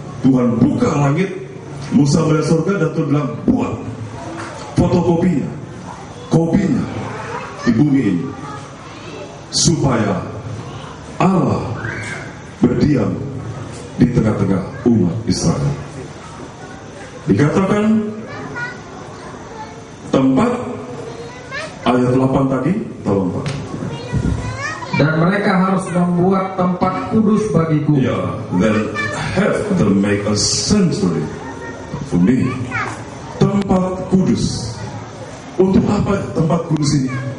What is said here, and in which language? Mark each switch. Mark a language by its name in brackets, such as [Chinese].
[Indonesian] Tuhan buka langit, Musa melihat surga dan Tuhan bilang, buat fotokopinya, kopinya di bumi ini, supaya Allah berdiam di tengah-tengah umat Israel. Dikatakan tempat ayat 8 tadi, tolong Pak. Dan mereka harus membuat tempat kudus bagiku. [English] Ya, then have to make a sanctuary for me. [Indonesian] Tempat kudus. Untuk apa tempat kudus ini?